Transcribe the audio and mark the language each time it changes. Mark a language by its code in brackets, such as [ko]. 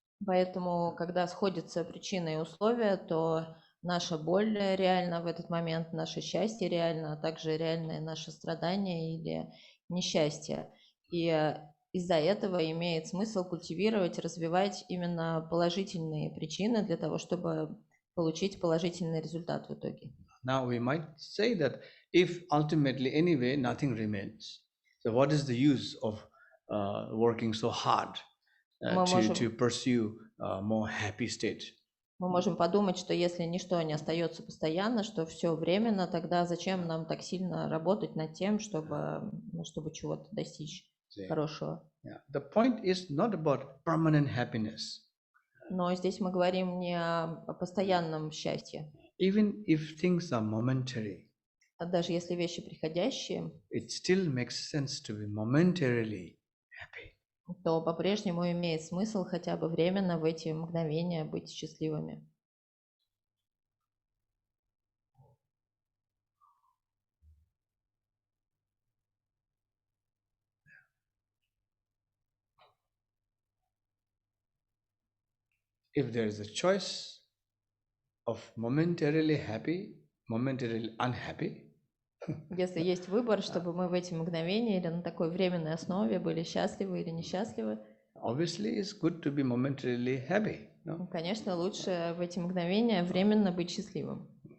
[ru] Поэтому, когда сходятся причины и условия, то наша боль реальна в этот момент, наше счастье реально, а также реальное наше страдание или несчастье. И из-за этого имеет смысл культивировать, развивать именно положительные причины для того, чтобы получить положительный результат в итоге. [en] Now we might say that if ultimately anyway nothing remains, so what is the use of working so hard to pursue a more happy state? [ru] Мы можем подумать, что если ничто не остается постоянно, что все временно, тогда зачем нам так сильно работать над тем, чтобы чего-то достичь хорошего? [en] The point is not about permanent happiness. [ru] Но здесь мы говорим не о постоянном счастье. [en] Even if things are momentary, [ru] даже если вещи приходящие, [en] it still makes sense to be momentarily happy. [ru] То по-прежнему имеет смысл хотя бы временно в эти мгновения быть счастливыми. [en] If there is a choice of momentarily happy, momentarily unhappy, [ru] если есть выбор, чтобы мы в эти мгновения или на такой временной основе были счастливы или несчастливы, [en] obviously it's good to be momentarily happy. No? [ru] Конечно, лучше в эти мгновения временно быть счастливым.